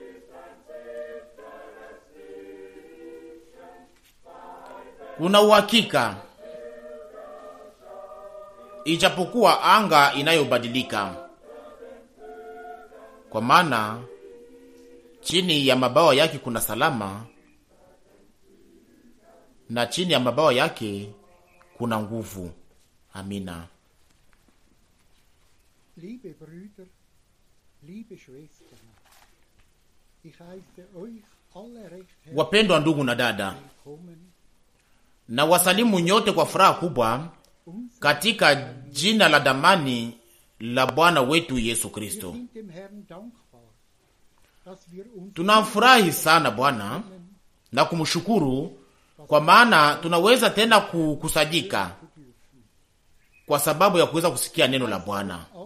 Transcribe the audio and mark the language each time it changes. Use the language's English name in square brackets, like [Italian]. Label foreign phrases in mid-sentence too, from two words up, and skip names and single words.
[Swahili] Kuna uhakika, ijapokuwa anga inayobadilika, kwa maana chini ya mabawa yake kuna salama, na chini ya mabawa yake kuna nguvu. Amina. [German] Liebe Brüder, liebe Schwestern, ich heiße euch alle recht herzlich [Swahili] Wapendwa ndugu na dada, na wasalimu nyote kwa furaha kubwa katika jina la damani la Bwana wetu Yesu Kristo. Tunafurahi sana Bwana na kumshukuru kwa maana tunaweza tena kukusanyika kwa sababu ya kuweza kusikia neno la Bwana.